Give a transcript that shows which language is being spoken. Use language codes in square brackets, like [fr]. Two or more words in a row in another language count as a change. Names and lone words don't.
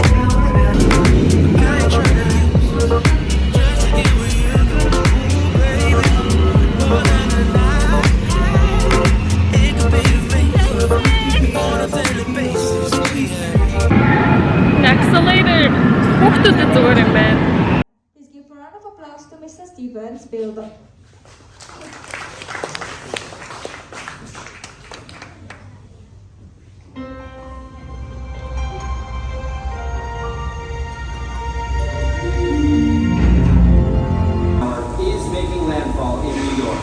[en] I ain't tryna use just to get with you, baby. More than a night. It could be the face on a daily basis. [mn] Accelerator хүүхдүүдэд зүгээр юм байна. [en] Please give a round of applause to Mr. Stevens Builder. Is making landfall in New York.